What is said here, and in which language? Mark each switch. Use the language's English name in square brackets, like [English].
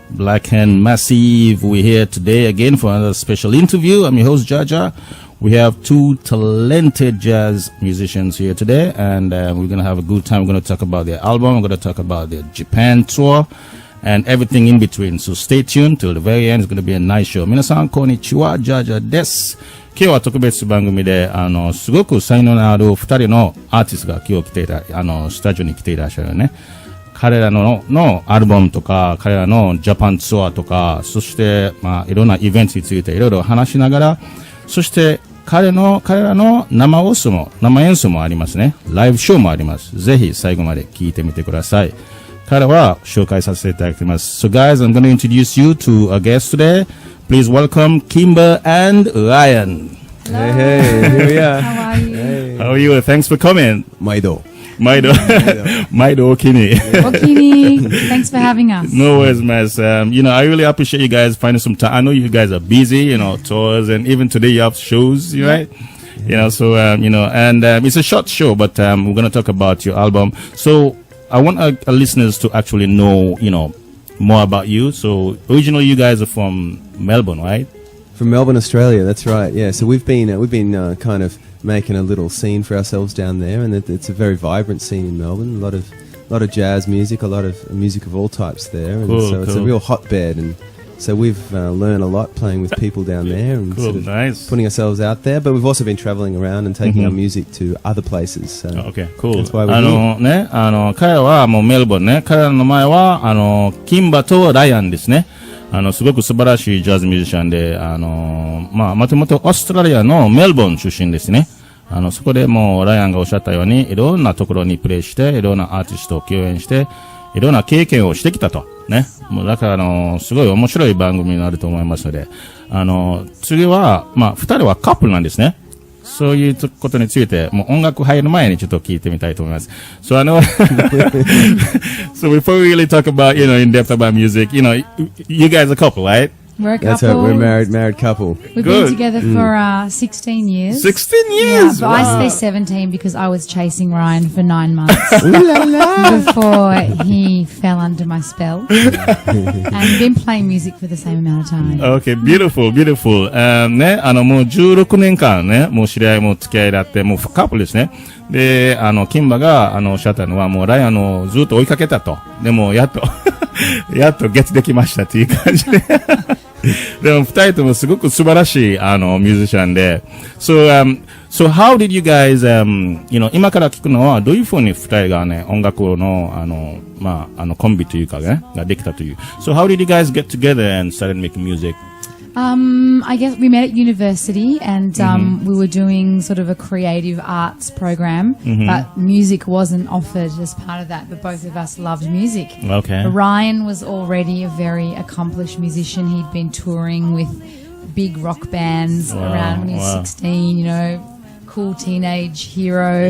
[English] Blackan Massive. We're here today again for another special interview. I'm your host, Jaja. We have two talented jazz musicians here today, and we're going to have a good time. We're going to talk about their album. We're going to talk about their Japan tour and everything in between. So stay tuned till the very end. It's going to be a nice show. [Japanese] 皆さん、こんにちは、Jaja です。今日は特別番組で、すごく才能のある二人のアーティストが今日来ていた、スタジオに来ていらっしゃるよね。彼らのアルバムとか、彼らのジャパンツアーとか、そして、いろんなイベントについていろいろ話しながら、そして、彼らの生演奏もありますね。ライブショーもあります。ぜひ最後まで聞いてみてください。彼は紹介させていただきます。 [English] So guys, I'm going to introduce you to our guests today. Please welcome Kimba and Ryan. Hey, here we are. How are you? Hey. How are you? Thanks for coming. [Japanese] Maido. Maido Okini. [English] Okini, thanks for having us. No worries, man. I really appreciate you guys finding some time. I know you guys are busy, tours, and even today you have shows, right? So, it's a short show, but we're going to talk about your album. So I want our listeners to actually know, more about you. So originally you guys are from Melbourne, right? From Melbourne, Australia. That's right. Yeah. So we've been kind of making a little scene for ourselves down there, and it's a very vibrant scene in Melbourne. A lot of jazz music, a lot of music of all types there, and so it's a real hotbed. And so we've learned a lot playing with people down there and sort of putting ourselves out there. But we've also been traveling around and taking our music to other places. So okay, cool. That's why we're here. [Japanese] 彼らはもうメルボルンね。彼らの前はキンバとライアンですね。すごく素晴らしいジャズミュージシャンで、もともとオーストラリアのメルボルン出身ですね。そこでもうライアンがおっしゃったように、いろんなところにプレイして、いろんなアーティストを共演して、いろんな経験をしてきたと。ね。もうだからすごい面白い番組になると思いますので、次は、二人はカップルなんですね。そういうことについて、もう音楽入る前にちょっと聞いてみたいと思います。 [English] So so before we really talk about, in depth about music, you guys are a couple, right? We're a couple. That's right. We're a married couple. We've been together for 16 years. 16 years? Yeah, but wow. I say 17 because I was chasing Ryan for 9 months before he fell under my spell. And been playing music for the same amount of time. Okay, beautiful, beautiful. [Japanese] ね、もう16年間ね、もう知り合いも付き合いだって、もうカップルですね。で、キンバが、おっしゃったのは、もうライアンをずっと追いかけたと。でも、やっとゲッツできましたっていう感じで。でも、二人ともすごく素晴らしい、ミュージシャンで。 [English] So how did you guys, [Japanese] 今から聞くのは、どういうふうに二人がね、音楽の、コンビというかね、ができたという。 [English] So how did you guys get together and started making music? I guess we met at university and we were doing sort of a creative arts program, but music wasn't offered as part of that, but both of us loved music. Okay. Ryan was already a very accomplished musician. He'd been touring with big rock bands around when he was 16, you know, cool teenage hero.